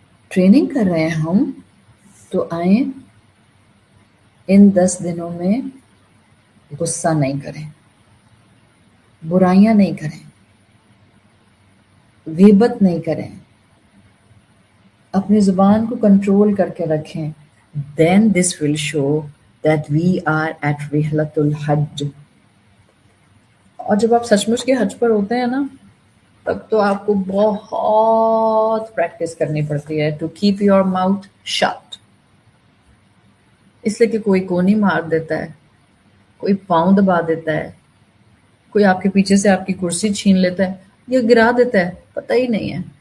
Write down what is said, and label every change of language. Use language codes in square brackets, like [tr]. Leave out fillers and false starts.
[ur] Training کر رہے ہیں ہم، تو آئیں ان 10 دنوں میں غصہ نہیں کریں، برائیاں نہیں کریں، غیبت نہیں کریں، اپنی زبان کو کنٹرول کر کے رکھیں. [en] Then this will show that we are at رحلۃ الحج. [ur] اور جب آپ سچ مچ کے حج پر ہوتے ہیں نا، تب تو آپ کو بہت پریکٹس کرنی پڑتی ہے [en] To keep your mouth shut. [ur] اس لیے کہ کوئی کونی مار دیتا ہے، کوئی پاؤں دبا دیتا ہے، کوئی آپ کے پیچھے سے آپ کی کرسی چھین لیتا ہے یا گرا دیتا ہے، پتہ ہی نہیں ہے.